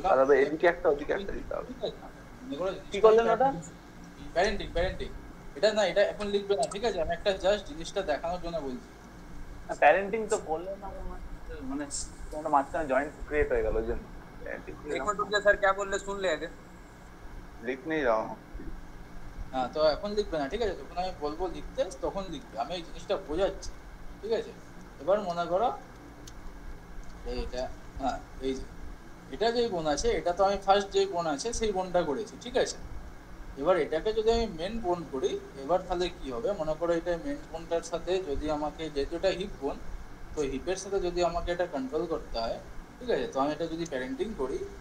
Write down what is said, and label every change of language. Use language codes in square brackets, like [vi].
[bn] তাহলে এদিকে একটা ওদিকে একটা দিতে হবে মনে করো কি করলেন ওটা প্যারেন্টিং এটা না এটা এখন লিখবে না ঠিক আছে আমি একটা জাস্ট জিনিসটা দেখানোর জন্য বলছি প্যারেন্টিং তো বললেন না মানে একটা মাঝখানে জয়েন্ট ক্রিয়েট হয়ে গেল যে [hi] एक मिनट रुक जा सर क्या बोल रहे सुन ले आगे लिख नहीं रहा हूं [bn] হ্যাঁ তো এখন লিখবে না ঠিক আছে যখন আমি বলবো লিখতে তখন লিখবে আমি এই জিনিসটা বোঝাচ্ছি ঠিক আছে এবার মনে করো এইটা হ্যাঁ এই যে এটা যেই বোন আছে এটা তো আমি ফার্স্ট যেই বোন আছে সেই বোনটা করেছি ঠিক আছে এবার এটাকে যদি আমি মেন বোন করি এবার তাহলে কি হবে মনে করো এটা মেন বোনটার সাথে যদি আমাকে যেহেতু এটা হিপ বোন তো হিপের সাথে যদি আমাকে এটা কন্ট্রোল করতে হয় ঠিক আছে তো আমি এটা যদি প্যারেন্টিং করি